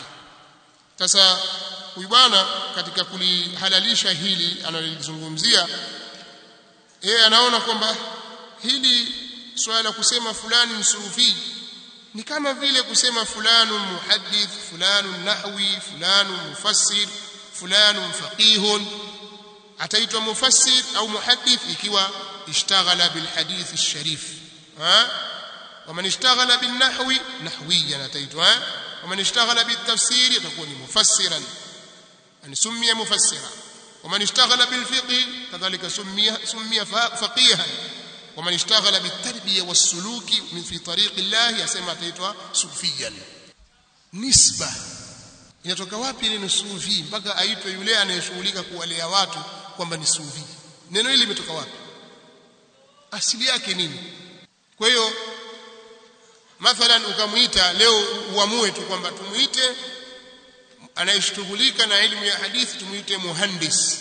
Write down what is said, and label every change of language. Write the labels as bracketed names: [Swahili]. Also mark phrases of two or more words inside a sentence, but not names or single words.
[Swahili] Sasa huyu bwana katika kulihalalisha hili analozungumzia, yeye anaona kwamba hili swala la kusema fulani msufi ni kama vile kusema [Arabic] فلان محدث، فلان نحوي، فلان مفسر، فلان فقيه. [Swahili] Ataitwa mufassir au muhaddith ikiwa [Arabic] اشتغل بالحديث الشريف, ومن اشتغل بالنحو نحويا ataitwa, ومن اشتغل بالتفسير [Swahili] atakuwa ni mufassiran, yani [Arabic] سمي مفسرا. ومن اشتغل بالفقه كذلك سمي فقيها. ومن اشتغل بالتربيه والسلوك من في طريق الله يسمى ataitwa صوفيا. [Swahili] Nisba inatoka wapi neno sufi mpaka aitwe yule anayeshughulika kuwalea watu kwamba ni sufi? Neno hili limetoka wapi? Asili yake nini? Kwa hiyo mathalan ukamuita leo, uamue tu kwamba tumuite anayeshughulika na elimu ya hadithi tumuite muhandis.